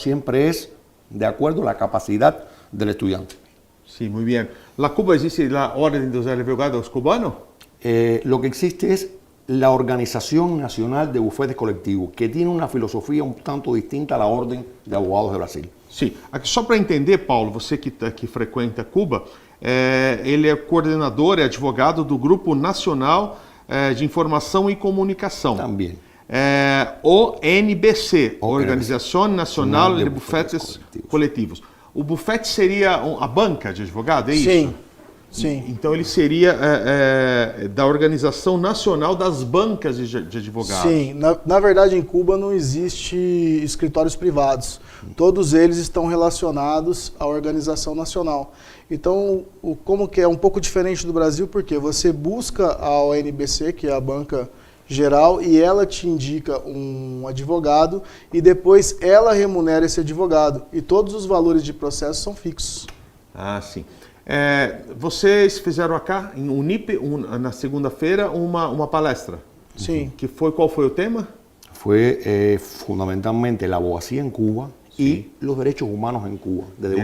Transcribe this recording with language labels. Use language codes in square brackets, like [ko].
[es] Siempre es de acuerdo a la capacidad del estudiante. Sí, muy bien. ¿La Cuba existe la Orden de los Advogados Cubanos? Lo que existe es la Organización Nacional de Bufetes Colectivos, que tiene una filosofía un tanto distinta a la Orden de Abogados de Brasil. [pt] Sim. Só para entender, Paulo, você que frequenta Cuba, ele é coordenador, é advogado do Grupo Nacional de Informação e Comunicação. Também. ONBC, Organização Nacional de Bufetes Coletivos. O bufete seria a banca de advogado, é isso? Sim. Então ele seria da Organização Nacional das Bancas de Advogados. Sim, na verdade em Cuba não existe escritórios privados. Todos eles estão relacionados à organização nacional. Então, como que é um pouco diferente do Brasil, porque você busca a ONBC, que é a banca geral, e ela te indica um advogado e depois ela remunera esse advogado. E todos os valores de processo são fixos. Ah, sim. Vocês fizeram acá, em Unip, na segunda-feira, uma palestra. Sim. Qual foi o tema? [es] Fue fundamentalmente la abogacía en Cuba y los derechos humanos en Cuba, desde una